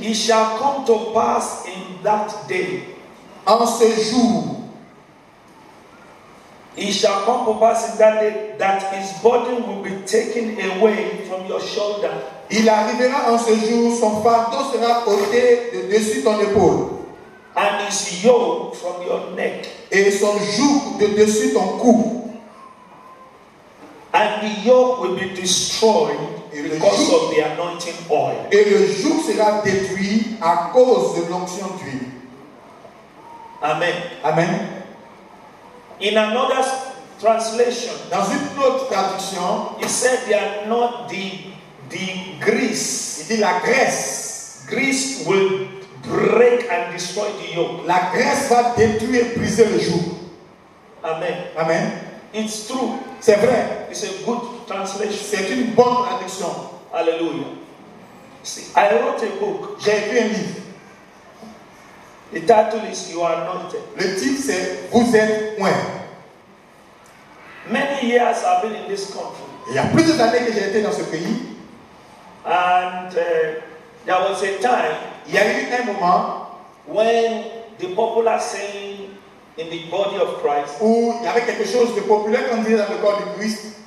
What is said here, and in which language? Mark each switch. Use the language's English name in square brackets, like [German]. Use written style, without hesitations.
[English] it shall come to pass in that day. [French] en ce jour, [English] It shall come to pass in that day that his burden will be taken away from your shoulder, [French] il arrivera en ce jour, son fardeau sera ôté de dessus ton épaule, [English] and his yoke from your neck, [French] et son joug de dessus ton cou. [English] and the yoke will be destroyed because of the anointing oil. [French] Et le joug sera détruit à cause de l'onction d'huile. [English] Amen. [French] Amen. [English] In another translation, [French] Dans une autre traduction, [English] it said they are not the grease. [French] il dit la graisse. [English] Grease will break and destroy the yoke. [French] La graisse va détruire, briser le joug. [English] Amen. [French] Amen. [English] It's true. [French] C'est vrai. [English] It's a good translation. [French] C'est une bonne traduction. [English] Hallelujah. See, I wrote a book. [French] J'ai écrit un livre. [English] The title is You Are Anointed. [French] Le titre c'est Vous êtes point. [English] Many years I've been in this country, [French] Il y a plusieurs années que j'ai été dans ce pays. [English] and there was a time [French] Il y a eu un moment [English] when the popular saying in the body of Christ, [French] où il y avait quelque chose de populaire qu'on disait dans le corps du Christ.